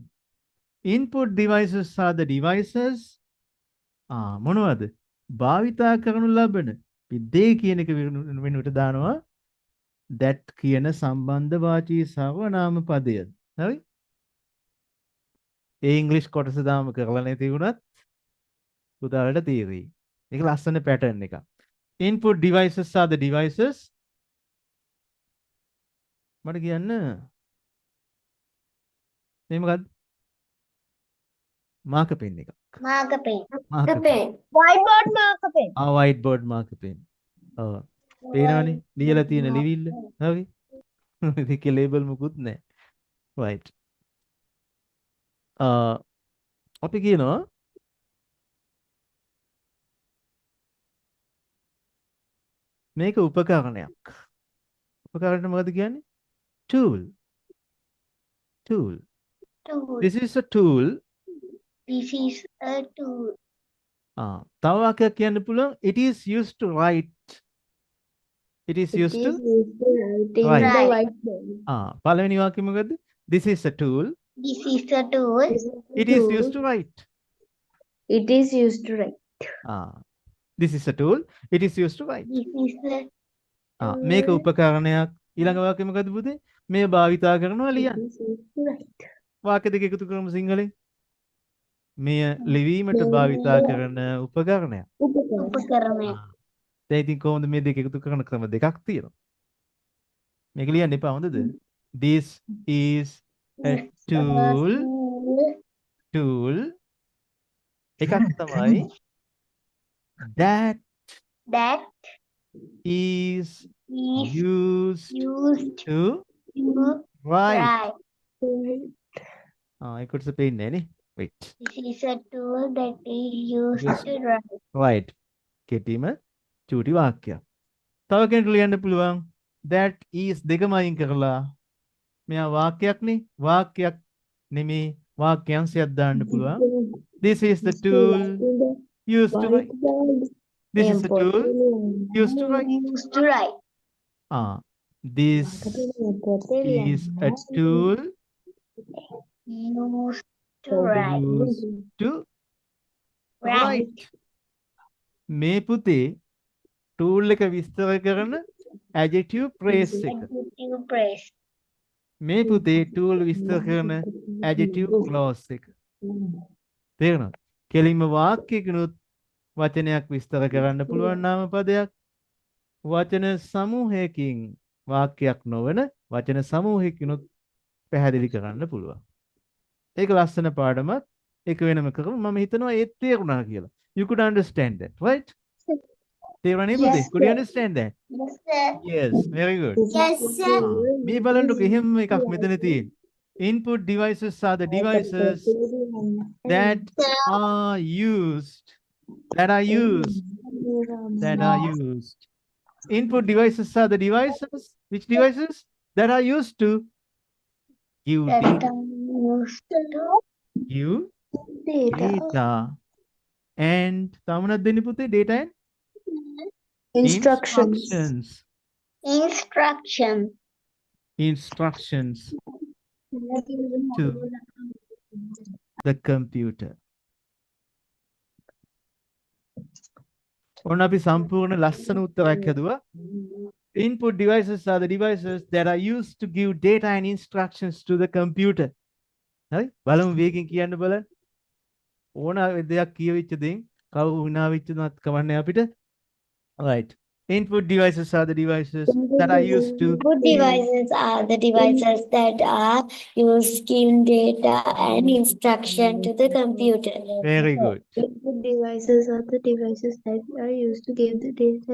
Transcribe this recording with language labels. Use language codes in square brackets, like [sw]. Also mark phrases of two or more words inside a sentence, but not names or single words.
[en] Input devices are the devices. [si] මොනවද? භාවිතා කරනු ලබන they කියන එක වෙනුවට දානවා that කියන සම්බන්ධ වාචී සර්වනාම පදය. හරි? ඒ ඉංග්‍රීසි කොටස දාම කරලා නැති වුණත් පුතාලට තේරෙයි. මේක ලස්සන pattern එකක්. [en] Input devices are the devices. [si] මට කියන්න මේ මොකද්ද? [en] marker pen එක. marker pen. marker pen. Whiteboard marker pen. whiteboard marker pen. [si] ඔව්. පේනවනේ ලියලා තියෙන ලිවිල්ල. හරි. මේකේ label මුකුත් නැහැ. right. අපි කියනවා මේක උපකරණයක්. උපකරණය මොකද කියන්නේ? [en] tool. tool. This is a tool. This is a tool. [si] තව වාක්‍යයක් කියන්න පුළුවන්. [en] It is used to write. It is used to write. [si] පළවෙනි වාක්‍යය මොකද්ද? [en] This is a tool. This is a tool. It is used to write. It is used to write. This is a tool. It is used to write. This is a [si] මේක උපකරණයක්. ඊළඟ වාක්‍යය මොකද්ද පුතේ? මේ භාවිතා කරනවා ලියන්න. [en] It is used to write. [si] වාක්‍ය දෙක එකතු කරමු සිංහලෙන්. මෙය ලිවීමට භාවිතා කරන උපකරණයක්. උපකරණයක්. දැන් ඉතින් කොහොමද මේ දෙක එකතු කරන ක්‍රම දෙකක් තියෙනවා. මේක ලියන්න එපා හොඳද? [en] This is a tool. [si] එකක් තමයි that [en] That is is used used to to write. write. [si] ඒකට පේන්නේ නේ. [en] wait. This is a tool that is used Yes. to write. right. [si] කෙටිම චූටි වාක්‍යයක්. තව කෙනෙකුට ලියන්න පුළුවන් [en] that is [si] දෙකම අයින් කරලා මෙයා වාක්‍යයක් නේ. වාක්‍යයක් නෙමේ වාක්‍යංශයක් දාන්න පුළුවන්. [en] This is the tool used to write. This is the tool used to write. Used to write. This is a tool Used to write. used to Right. write. [si] මේ පුතේ tool එක විස්තර කරන [en] adjective phrase [si] එක. [en] Adjective phrase. [si] මේ පුතේ tool විස්තර කරන [en] adjective clause [si] එක. තේරෙනවද? කෙලින්ම වාක්‍යයකිනුත් වචනයක් විස්තර කරන්න පුළුවන් නාම පදයක්. වචන සමූහයකින් වාක්‍යයක් නොවන වචන සමූහයකිනුත් පැහැදිලි කරන්න පුළුවන්. ඒක ලස්සන පාඩමක්. ඒක වෙනම කරමු. මම හිතනවා ඒත් තේරුණා කියලා. [en] You could understand that, right? [si] තේරුණා නේද? [en] Yes, Could you sir. understand that? Yes, sir. Yes, very good. Yes, sir. [si] මේ බලන්නකො එහෙම එකක් මෙතන තියෙන්නේ. [en] Input devices are the devices that are used. That are used. Input devices are the devices. Which devices? That are used to give That data. are used to Give data. And [si] තමනක් දෙන්න පුතේ [en] data and Instructions. Instructions to the computer. [si] ඔන්න අපි සම්පූර්ණ ලස්සන උත්තරයක් හදුවා. [en] Input devices are the devices that are used to give data and instructions to the computer. [si] හරි? බලමු වේගෙන් කියන්න බලන්න. ඕන දෙයක් කියවිච්ච දෙයින් කවුරු විනා වෙච්ච දත් කවන්නේ අපිට. [en] Right. Input devices are the devices that are used to Input devices are the devices that are used to give data and instruction to the computer. very good. Input devices are the devices that are used to give the data